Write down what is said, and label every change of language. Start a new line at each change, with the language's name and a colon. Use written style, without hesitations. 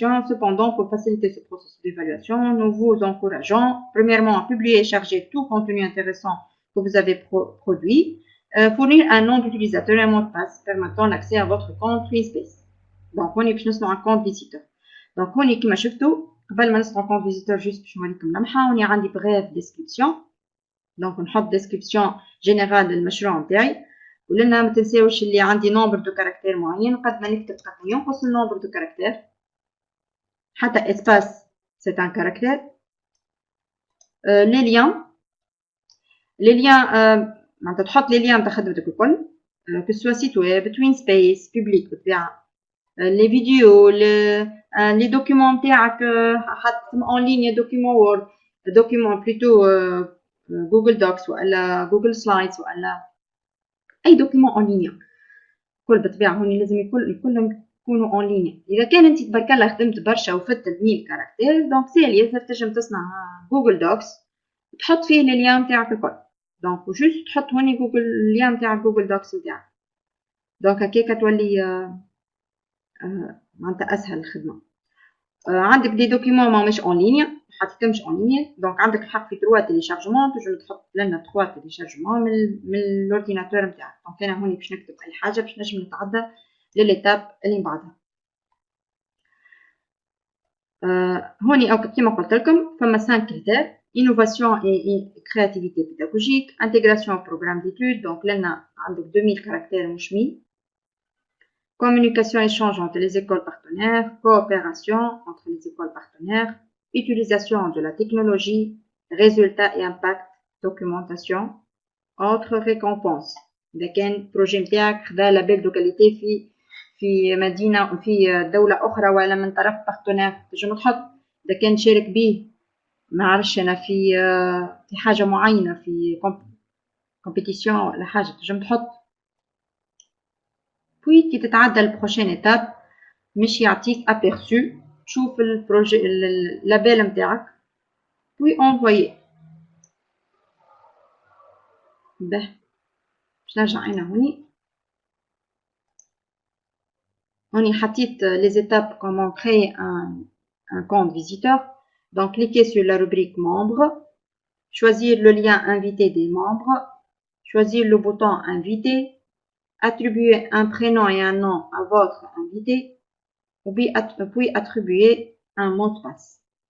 French: Cependant, pour faciliter ce processus d'évaluation, nous vous encourageons premièrement à publier et charger tout contenu intéressant que vous avez produit, fournir un nom d'utilisateur et un mot de passe permettant l'accès à votre compte TwinSpace. Donc, on est plus un compte visiteur. Donc, on est comme
Arabic: شفتوا قبل ما نصنع
French: compte visiteur juste
Arabic: باش نوريكم لمحة. وني عندي bref description. Donc, نحط
French: description générale
Arabic: للمشروع نتاعي. ولنا ما تنساوش اللي عندي نومبر دو كاركتير معين، قد ما نكتب قد ما ينقص النومبر دو كاركتير. حتى اسباس سي ان كاركتير. لي ليان معناتها تحط لي ليان تاع خدمتك الكل.
French: que ce soit site web, twin space, public بتاعها. les vidéos, les documents بتاعك en ligne, documents Word, documents plutôt Google Docs ولا Google Slides ولا أي document en ligne.
Arabic: كل بطبيعة هوني لازم كلهم يكونوا en ligne. إذا كان أنت تبارك الله خدمت برشا وفت 1000 كاركتير دونك سهل ياسر تنجم تصنع جوجل دوكس تحط فيه الأليام تاعك الكل. دونك وجوست تحط هوني جوجل الأليام تاع جوجل دوكس نتاعك. دونك هكاكا تولي معناتها أسهل الخدمة. عندك دي دوكيمون ماهمش اون لينيا محطيتهمش اون لينيا دونك عندك الحق في 3 تيليشارجمون تنجم تحط لنا 3 تيليشارجمون من الاورديناتور نتاعك. دونك انا هوني باش نكتب اي حاجه باش نجم نتعدى للإيتاب اللي من بعدها. هوني او كيما قلت لكم فما 5 كريتير:
French: innovation et créativité pédagogique, intégration au programme d'études donc
Arabic: لنا عندك 2000 كاركتير مش 1000.
French: Communication et échange entre les écoles partenaires, coopération entre les écoles partenaires, utilisation de la technologie, résultats et impact, documentation, autres récompenses.
Arabic: إذا كان بروجي نتاعك خدا لابيل دو كاليتي في مدينة وفي دولة أخرى ولا من طرف بارتنير تنجم تحط. إذا كان شارك بيه ما عرفش أنا في حاجة معينة في كومبيتيسيون ولا حاجة تنجم تحط. puis كي تتعدى البروشين ايتاب مش يعطيك ابيرسو تشوف البروجي اللابيل نتاعك
French: puis envoyer.
Arabic: به باش نرجع انا هوني حطيت
French: les étapes comment créer un compte visiteur. Donc cliquez sur la rubrique membres, choisir le lien invité des membres, choisir le bouton invité, attribuer un prénom et un nom à votre invité, puis attribuer un mot de passe.